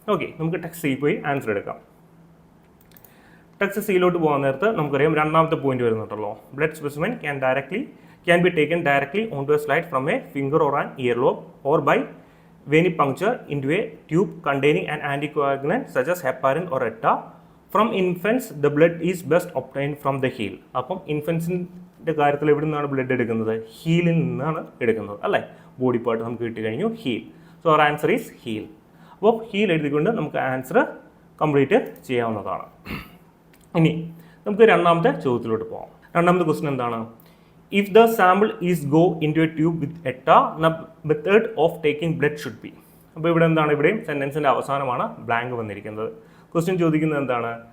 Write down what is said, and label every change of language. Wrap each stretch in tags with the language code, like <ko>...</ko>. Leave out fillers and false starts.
<ml>Okay, നമുക്ക് text C പോയി answer എടുക്കാം. ടെക്സ്റ്റ് സിയിലോട്ട് പോകാൻ നേരത്ത് നമുക്കറിയാം രണ്ടാമത്തെ പോയിന്റ് വരുന്നുണ്ടല്ലോ.</ml> <en>Blood specimen can be taken directly on to a slide from a finger or an ear lobe or by venipuncture into a tube containing an anticoagulant such as heparin or etta. From infants, the blood is best obtained from the heel.</en> <ml>അപ്പം ഇൻഫൻസിൻ്റെ കാര്യത്തിൽ എവിടെ നിന്നാണ് blood എടുക്കുന്നത്? ഹീലിൽ നിന്നാണ് എടുക്കുന്നത് അല്ലേ. Body part നമുക്ക് കിട്ടി കഴിഞ്ഞു heal.</ml> <en>So our answer is heel.</en> <ml>അപ്പോൾ ഹീൽ എഴുതിക്കൊണ്ട് നമുക്ക് ആൻസർ കംപ്ലീറ്റ് ചെയ്യാവുന്നതാണ്. ഇനി നമുക്ക് രണ്ടാമത്തെ ചോദ്യത്തിലോട്ട് പോകാം. രണ്ടാമത്തെ ക്വസ്റ്റ്യൻ എന്താണ്?</ml> <en>If the sample is go into a tube with etta, the method of taking blood should be.</en> <ml>അപ്പോൾ ഇവിടെ എന്താണ്? ഇവിടെയും സെൻറ്റൻസിൻ്റെ അവസാനമാണ് ബ്ലാങ്ക് വന്നിരിക്കുന്നത്. ക്വസ്റ്റ്യൻ ചോദിക്കുന്നത് എന്താണ്?</ml>